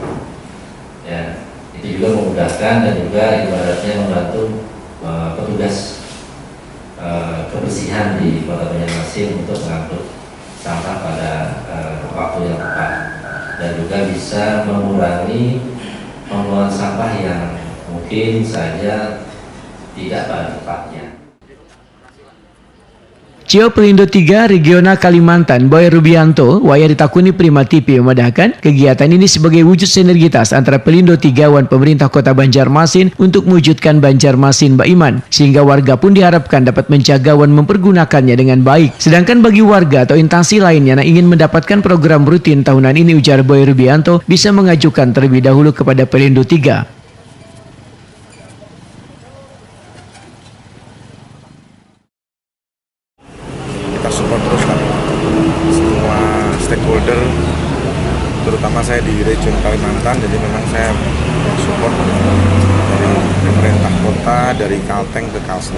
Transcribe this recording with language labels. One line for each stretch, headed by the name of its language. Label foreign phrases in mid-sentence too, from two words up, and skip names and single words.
Indonesian: Ya, itu juga memudahkan dan juga ibaratnya membantu petugas kebersihan di Kota Banjarmasin untuk mengangkut sampah pada waktu yang tepat dan juga bisa mengurangi pembuangan sampah yang mungkin saja tidak pada tempatnya. Cio Pelindo 3 Regional Kalimantan Boy Rubianto waya ditakuni Prima TV memadahkan kegiatan ini sebagai wujud sinergitas antara Pelindo 3 Wan pemerintah kota Banjarmasin untuk mewujudkan Banjarmasin Baiman, sehingga warga pun diharapkan dapat menjaga Wan mempergunakannya dengan baik. Sedangkan bagi warga atau instansi lainnya yang ingin mendapatkan program rutin tahunan ini, ujar Boy Rubianto, bisa mengajukan terlebih dahulu kepada Pelindo 3. Kita support terus lah semua stakeholder, terutama saya di region Kalimantan, jadi memang saya support dari pemerintah kota, dari Kalteng ke Kalsel.